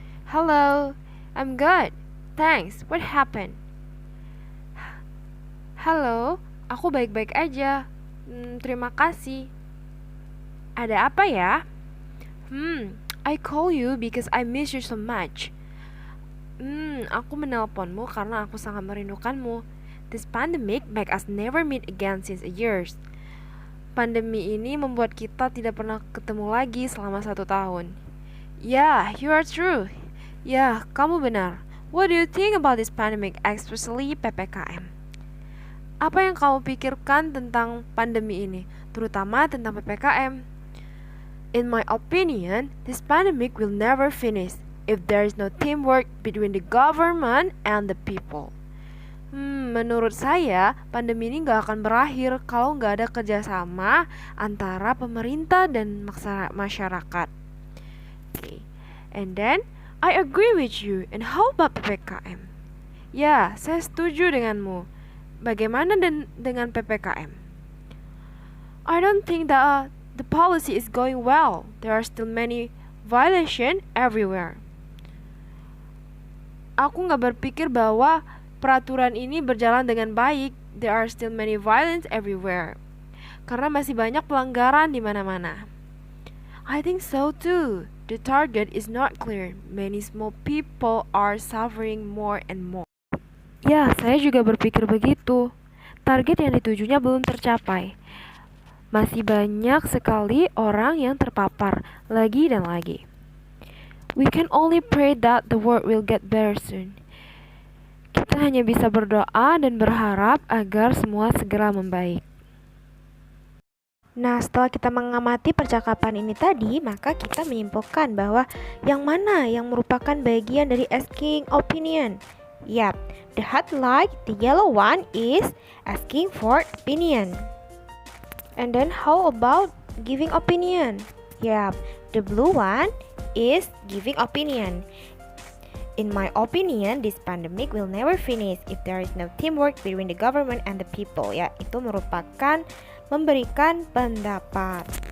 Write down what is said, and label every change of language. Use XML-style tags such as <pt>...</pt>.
<en>Hello, I'm good, thanks, what happened?</en> <id>Halo, aku baik-baik aja, terima kasih. Ada apa ya?</id> <en>I call you because I miss you so much.</en> <id>Aku menelponmu karena aku sangat merindukanmu.</id> <en>This pandemic make us never meet again since years.</en> <id>Pandemi ini membuat kita tidak pernah ketemu lagi selama 1 tahun.</id> <en>Yeah, you are true.</en> <id>Ya, kamu benar.</id> <en>What do you think about this pandemic, especially PPKM?</en> <id>Apa yang kamu pikirkan tentang pandemi ini, terutama tentang PPKM?</id> <en>In my opinion, this pandemic will never finish if there is no teamwork between the government and the people.</en> <id>Menurut saya, pandemi ini gak akan berakhir kalau gak ada kerjasama antara pemerintah dan masyarakat. Okay.</id> <en>And then, I agree with you. And how about PPKM?</en> <id>Ya, saya setuju denganmu. Bagaimana dengan PPKM?</id> <en>I don't think that the policy is going well. There are still many violations everywhere.</en> <id>Aku gak berpikir bahwa peraturan ini berjalan dengan baik.</id> <en>There are still many violence everywhere.</en> <id>Karena masih banyak pelanggaran di mana-mana.</id> <en>I think so too. The target is not clear. Many small people are suffering more and more.</en> <id>Ya, saya juga berpikir begitu. Target yang ditujunya belum tercapai. Masih banyak sekali orang yang terpapar lagi dan lagi.</id> <en>We can only pray that the world will get better soon.</en> <id>Kita hanya bisa berdoa dan berharap agar semua segera membaik. Nah, setelah kita mengamati percakapan ini tadi, maka kita menyimpulkan bahwa yang mana yang merupakan bagian dari asking opinion.</id> <en>Yap, the highlight, the yellow one is asking for opinion. And then how about giving opinion? Yap, the blue one is giving opinion. In my opinion, this pandemic will never finish if there is no teamwork between the government and the people.</en> <id>Ya, itu merupakan memberikan pendapat.</id>